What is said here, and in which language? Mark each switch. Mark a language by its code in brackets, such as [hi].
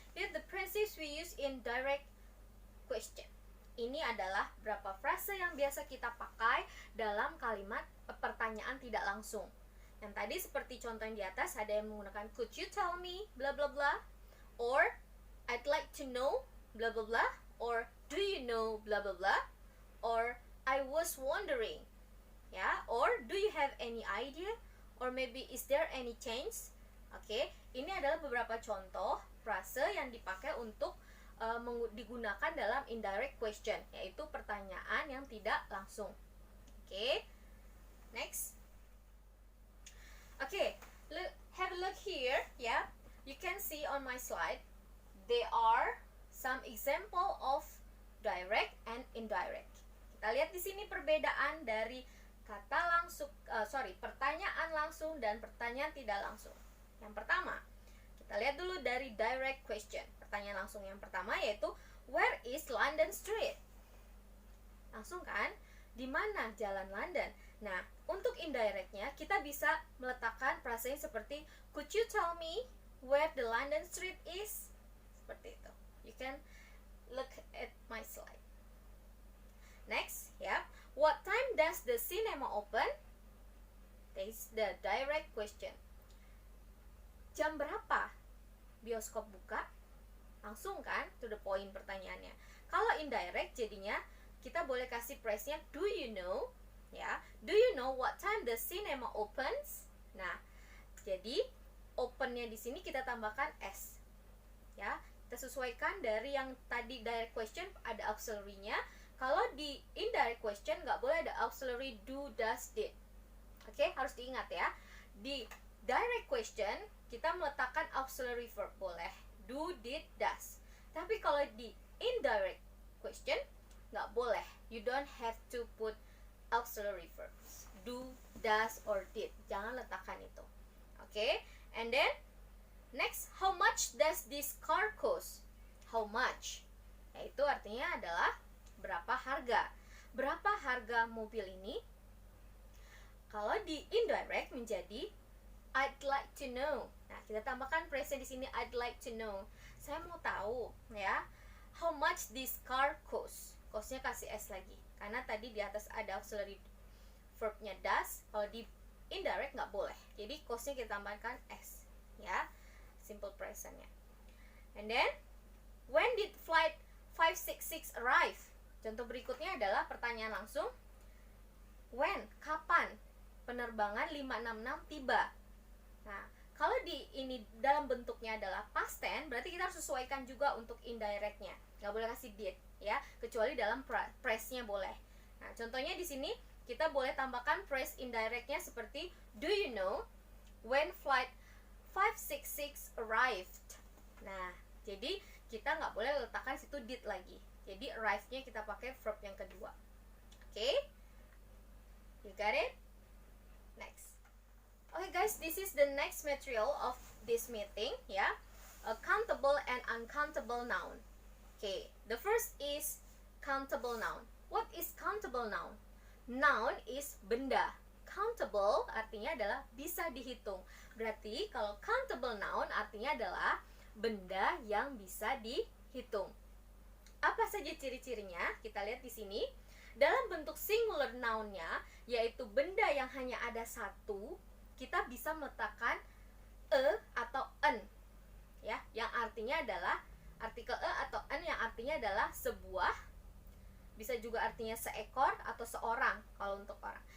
[en] Here the phrases we use in direct question. [id] Ini adalah beberapa frase yang biasa kita pakai dalam kalimat pertanyaan tidak langsung. Yang tadi seperti contoh yang di atas, ada yang menggunakan [en] could you tell me bla bla bla, or I'd like to know bla bla bla, or do you know bla bla bla, or I was wondering, ya, or do you have any idea, or maybe is there any change. [id] Oke, ini adalah beberapa contoh frase yang dipakai untuk digunakan dalam indirect question, yaitu pertanyaan yang tidak langsung. [en] Oke, next. Oke, have a look here ya. You can see on my slide there are some example of direct and indirect. [id] Kita lihat di sini perbedaan dari kata langsung, pertanyaan langsung dan pertanyaan tidak langsung. Yang pertama, kita lihat dulu dari direct question. Pertanyaan langsung yang pertama yaitu [en] where is London Street? [id] Langsung kan? Di mana jalan London? Nah, untuk indirectnya kita bisa meletakkan frasenya seperti [en] could you tell me where the London Street is? [id] Seperti itu. [en] You can look at my slide. Next, ya. What time does the cinema open? That is the direct question. [id] Jam berapa bioskop buka? Langsung kan, [en] to the point [id] pertanyaannya. Kalau indirect jadinya kita boleh kasih phrase-nya [en] do you know, [id] ya. [en] Do you know what time the cinema opens? [id] Nah, jadi open-nya di sini kita tambahkan s. Ya, kita sesuaikan dari yang tadi direct question ada auxiliary-nya. Kalau di indirect question nggak boleh ada auxiliary do, does, did. Oke, harus diingat ya. Di direct question kita meletakkan auxiliary verb boleh do, did, does. Tapi kalau di indirect question nggak boleh. [en] You don't have to put auxiliary verbs do, does, or did. [id] Jangan letakkan itu. [en] Oke. And then next, how much does this car cost? How much? [id] Yaitu artinya adalah berapa harga. Berapa harga mobil ini? Kalau di indirect menjadi [en] I'd like to know. [id] Nah, kita tambahkan phrase di sini [en] I'd like to know. [id] Saya mau tahu, ya. [en] How much this car cost? [id] Costnya kasih s lagi. Karena tadi di atas ada auxiliary verbnya does. Kalau di indirect nggak boleh. Jadi costnya kita tambahkan s, ya. Simple presentnya. [en] And then, when did flight 566 arrive? [id] Contoh berikutnya adalah pertanyaan langsung. When? Kapan penerbangan 566 tiba? Nah, kalau di ini dalam bentuknya adalah past tense, berarti kita harus sesuaikan juga untuk indirectnya. Nggak boleh kasih did, ya, kecuali dalam phrase-nya boleh. Nah, contohnya di sini kita boleh tambahkan phrase indirectnya seperti [en] do you know when flight 566 arrived? [id] Nah, jadi kita nggak boleh letakkan situ did lagi. Jadi arrive-nya kita pakai verb yang kedua. Oke? [en] You got it? Next. Okay guys, this is the next material of this meeting, ya. Countable and uncountable noun. Okay, the first is countable noun. What is countable noun? Noun is benda. [id] Countable artinya adalah bisa dihitung. Berarti kalau countable noun artinya adalah benda yang bisa dihitung. Apa saja ciri-cirinya? Kita lihat di sini. Dalam bentuk singular noun-nya, yaitu benda yang hanya ada satu, kita bisa meletakkan atau an, ya, yang artinya adalah artikel atau an yang artinya adalah sebuah, bisa juga artinya seekor atau seorang kalau untuk orang.